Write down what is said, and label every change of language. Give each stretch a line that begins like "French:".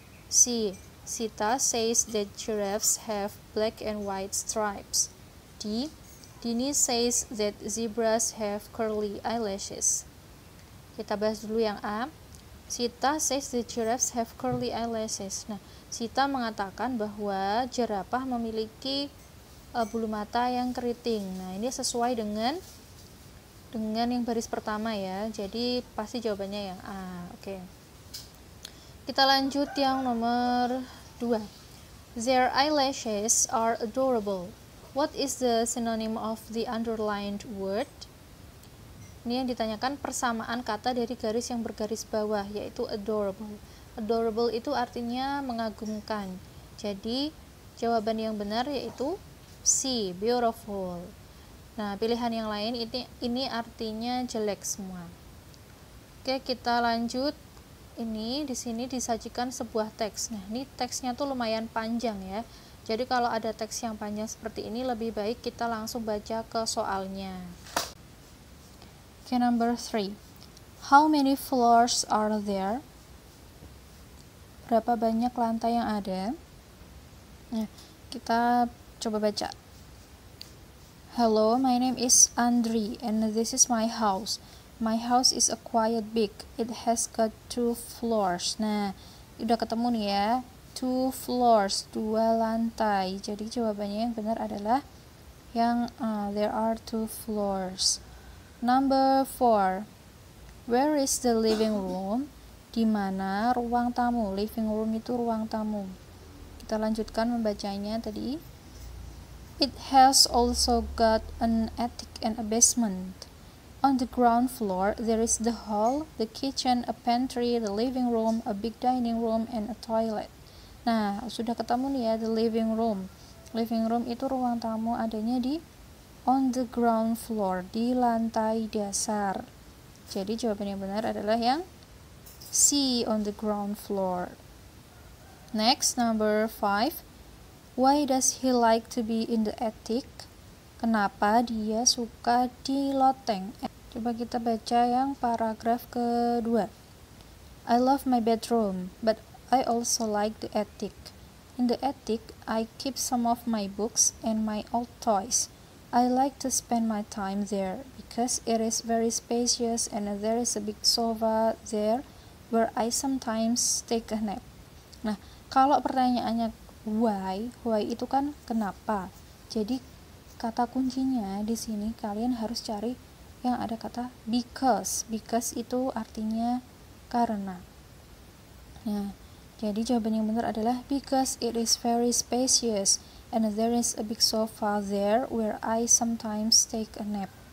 English: C, Sita says that giraffes have black and white stripes. D, Dini says that zebras have curly eyelashes.
Indonesian: Kita bahas dulu yang A.
English: Sita says that giraffes have curly eyelashes.
Indonesian: Nah, Sita mengatakan bahwa jerapah memiliki bulu mata yang keriting. Nah, ini sesuai dengan yang baris pertama ya. Jadi pasti jawabannya yang A. Oke. Kita lanjut yang nomor 2.
English: Their eyelashes are adorable. What is the synonym of the underlined word?
Indonesian: Ini yang ditanyakan persamaan kata dari garis yang bergaris bawah, yaitu adorable. Adorable itu artinya mengagumkan. Jadi, jawaban yang benar yaitu C, beautiful. Nah, pilihan yang lain ini artinya jelek semua. Oke, kita lanjut. Ini di sini disajikan sebuah teks. Nah, ini teksnya tuh lumayan panjang ya. Jadi kalau ada teks yang panjang seperti ini lebih baik kita langsung baca ke soalnya.
English: Okay, number 3. How many floors are there?
Indonesian: Berapa banyak lantai yang ada? Nah, kita coba baca.
English: Hello, my name is Andre and this is my house. My house is a quite big. It has got 2 floors.
Indonesian: Nah, udah ketemu nih ya. 2 floors, 2 lantai. Jadi jawabannya yang benar adalah yang
English: there are 2 floors. Number 4. Where is the living room?
Indonesian: Di mana ruang tamu? Living room itu ruang tamu. Kita lanjutkan membacanya tadi.
English: It has also got an attic and a basement. On the ground floor, there is the hall, the kitchen, a pantry, the living room, a big dining room, and a toilet.
Indonesian: Nah, sudah ketemu nih ya,
English: the living room.
Indonesian: Living room itu ruang tamu adanya di
English: on the ground floor,
Indonesian: di lantai dasar. Jadi jawaban yang benar adalah yang C,
English: on the ground floor. Next, number 5. Why does he like to be in the attic?
Indonesian: Kenapa dia suka di loteng? Coba kita baca yang paragraf kedua.
English: I love my bedroom, but I also like the attic. In the attic, I keep some of my books and my old toys. I like to spend my time there because it is very spacious and there is a big sofa there where I sometimes take a nap.
Indonesian: Nah, kalau pertanyaannya why itu kan kenapa. Jadi kata kuncinya di sini kalian harus cari yang ada kata because. Because itu artinya karena. Nah, jadi jawaban yang benar adalah
English: because it is very spacious and there is a big sofa there where I sometimes take a nap.